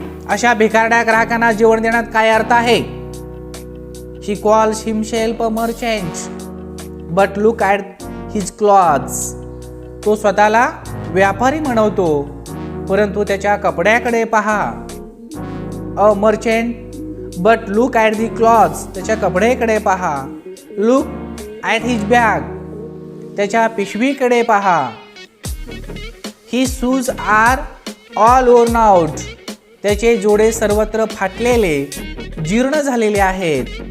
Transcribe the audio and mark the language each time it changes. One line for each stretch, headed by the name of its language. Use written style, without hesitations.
Marathi: अशा भिकारड्या ग्राहकांना जेवण देण्यात काय अर्थ आहे?
English: She calls himself a merchant but look at his clothes.
Marathi: तो स्वतःला व्यापारी म्हणवतो, परंतु त्याच्या कपड्याकडे पहा.
English: A merchant but look at the clothes.
Marathi: त्याच्या कपड्याकडे पहा.
English: Look at his bag.
Marathi: त्याच्या पिशवीकडे पहा.
English: His shoes are all worn out.
Marathi: त्याचे जोडे सर्वत्र फाटलेले, जीर्ण झालेले आहेत.